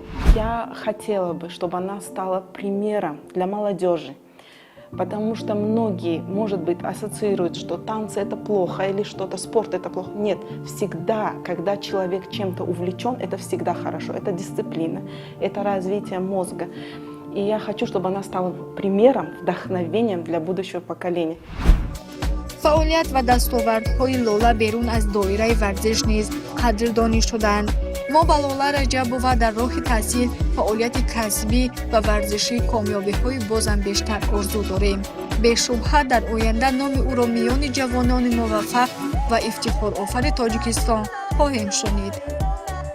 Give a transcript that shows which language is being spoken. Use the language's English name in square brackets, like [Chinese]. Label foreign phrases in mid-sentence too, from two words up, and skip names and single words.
[Russian] Я хотела бы, чтобы она стала примером для молодежи, потому что многие, может быть, ассоциируют, что танцы — это плохо или что-то, спорт — это плохо. Нет, всегда, когда человек чем-то увлечен, это всегда хорошо. Это дисциплина, это развитие мозга. И я хочу, чтобы она стала примером, вдохновением для будущего поколения. [Tajik] фаъолият ва дастовардҳои Лола берун аз доираи варзиш низ қадрдонӣ шуданд. мо ба Лола Раҷабова дар роҳи таҳсил, фаъолияти касбӣ ва варзишӣ комёбиҳои бозам бештар орзу дорем. бешубҳа дар оянда номи ӯро миёни ҷавонони муваффақ ва ифтихорофари Тоҷикистон хоҳем шунид.